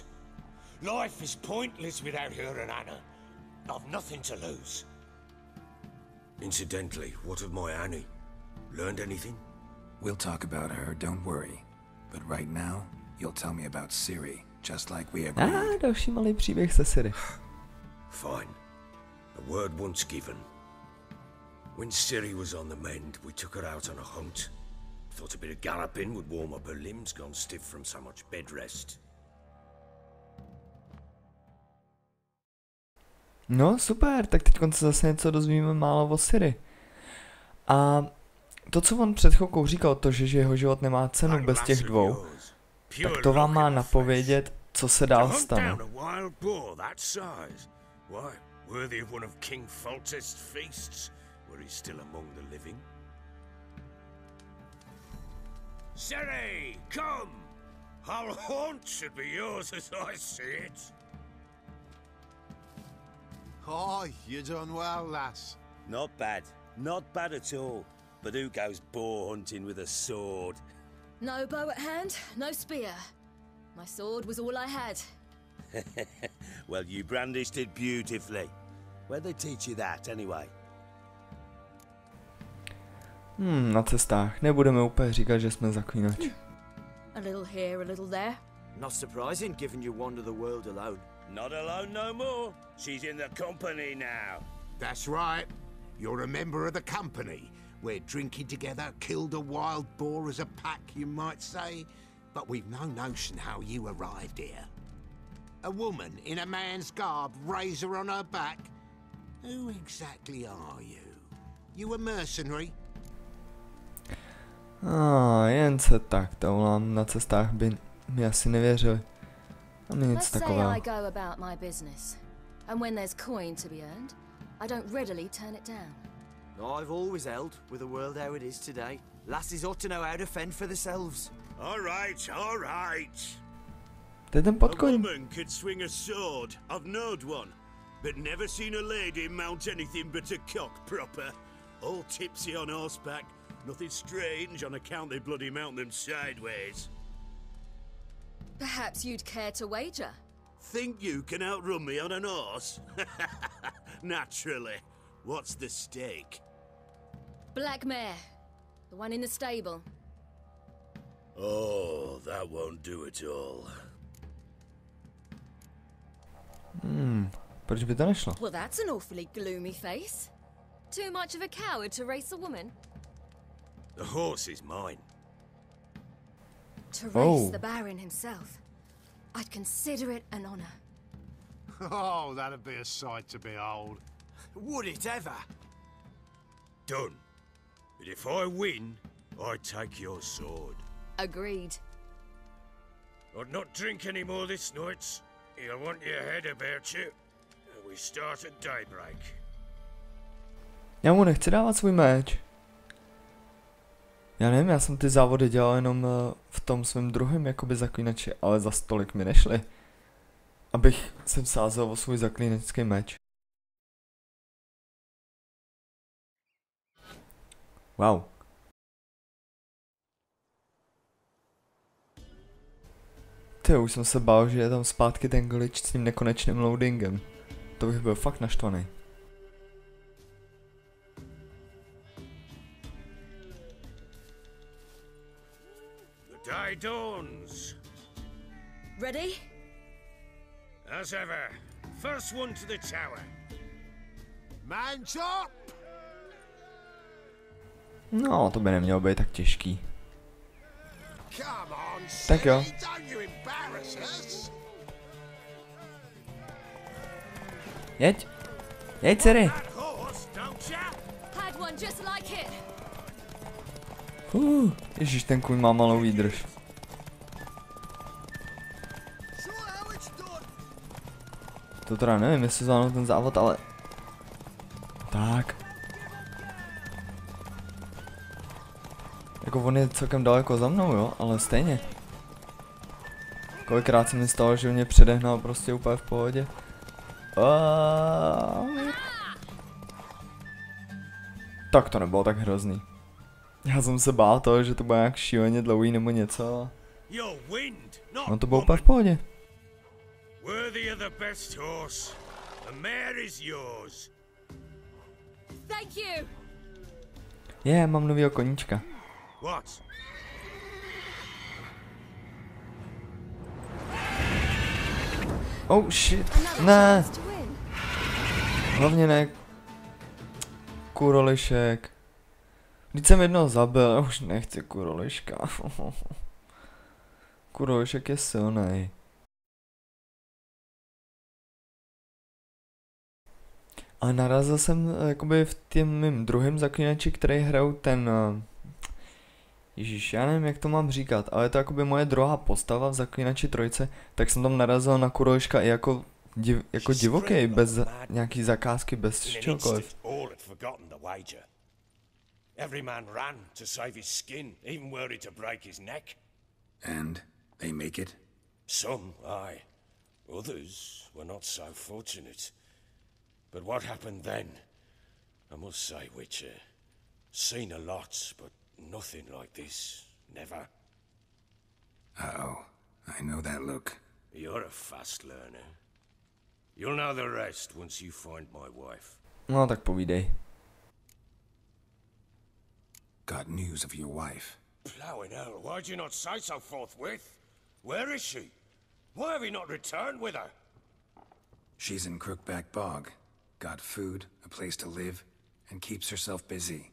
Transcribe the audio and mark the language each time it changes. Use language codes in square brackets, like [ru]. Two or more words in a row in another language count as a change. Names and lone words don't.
[en] Life is pointless without her and Anna. I've nothing to lose. Incidentally, what of my Annie? Learned anything? We'll talk about her, don't worry. But right now, you'll tell me about Ciri, just like we agreed. [cs] Další malý příběh se Ciri. [en] Fine. A word once given. When Ciri was on the mend, we took her out on a hunt. Thought a bit of galloping would warm up her limbs, gone stiff from so much bed rest. [cs] No super, tak teď se zase něco dozvíme málo o Ciri. A to, co on před chvilkou říkal, to, že jeho život nemá cenu bez těch dvou, tak to vám má napovědět, co se dál stane. [en] Ciri, come! Our haunt should be yours as I see it. Oh, you done well, lass. Not bad. Not bad at all. But who goes boar hunting with a sword? No bow at hand, no spear. My sword was all I had. Well, you brandished it beautifully. Where'd they teach you that, anyway? [cs] Na cestách. Nebudeme úplně říkat, že jsme zaklínač. [en] A little here, a little there. Not surprising, given you wander the world alone. Not alone no more. She's in the company now. That's right. You're a member of the company. We're drinking together, killed a wild boar as a pack, you might say. But we've no notion how you arrived here. A woman in a man's garb, razor on her back. Who exactly are you? You a mercenary? [cs] Jen se tak, to na cestách by mi asi nevěřili. A mě nic takového. [en] I go about my business. And when there's coin to be earned, I don't readily turn it down. I've always held, with the world how it is today, lasses ought to know how to fend for themselves. All right, all right. [cs] To je ten [en] A [cs] podkoň. [en] woman could swing a sword. I've knowed one. But never seen a lady mount anything but a cock proper. All tipsy on horseback. Nothing strange on account they bloody mount them sideways. Perhaps you'd care to wager? Think you can outrun me on an horse? Naturally. What's the stake? Black mare. The one in the stable. Oh, that won't do it all. [cs] Proč by to nešlo? [en] Well, that's an awfully gloomy face. Too much of a coward to race a woman? The horse is mine. To race Oh. the Baron himself. I'd consider it an honor. Oh, that'd be a sight to behold. Would it ever? Done. But if I win, I take your sword. Agreed. I'd not drink any more this night. You'll want your head about you. We start at daybreak. [cs] Já mu nechci dávat svůj meč. Já nevím, já jsem ty závody dělal jenom v tom svém druhém jakoby zaklínači, ale za stolik mi nešli. Abych sem sázel o svůj zaklínačský meč. [en] Wow. [cs] Ty, už jsem se bál, že je tam zpátky ten glitch s tím nekonečným loadingem. To bych byl fakt naštvaný. [en] The day dawns. Ready? As ever, first one to the tower. Man chop! [cs] No, to by nemělo být tak těžký. [en] Come on, [cs] Tak jo. [en] Ciri, don't you embarrass us. [cs] Jeď. Jeď, Ciri. [en] That horse, don't ya? Had one just like it. [cs] Ježíš, ten kůň má malou výdrž. To teda nevím, jestli zvládnu ten závod, ale... Tak. Jako on je celkem daleko za mnou, jo, ale stejně. Kolikrát se mi stalo, že mě předehnal prostě úplně v pohodě. Tak to nebylo tak hrozný. Já jsem se bál toho, že to bude nějak šíleně dlouhý nebo něco. [en] Your wind, not [cs] No to bylo úplně [en] woman. [cs] v pohodě. [en] Worthy of the best horse. The mare is yours. Thank you. [cs] Mám novýho koníčka. [en] What? Oh shit, Another [cs] ne, [en] chance to win. [cs] hlavně ne. Kurolišek. Vždyť jsem jednoho zabil, já už nechci kuroliška. Kurolišek je silnej. Ale narazil jsem jakoby v tím mým druhém zaklínači, který hraju ten... Ježíš, já nevím, jak to mám říkat, ale je to jakoby moje druhá postava v zaklínači trojce, tak jsem tam narazil na kuroliška i jako divoký, bez nějaký zakázky, bez [en] In an [cs] čehokoliv. [en] instant, all had forgotten the wager. Every man ran to save his skin, even worried to break his neck. And they make it? Some, aye. Others were not so fortunate. But what happened then? I must say, Witcher, seen a lot, but nothing like this. Never. Uh-oh. I know that look. You're a fast learner. You'll know the rest once you find my wife. [cs] No tak povídej. [en] Got news of your wife. Plowing hell, why'd you not say so forthwith? Where is she? Why have you not returned with her? She's in Crookback Bog. Got food, a place to live, and keeps herself busy.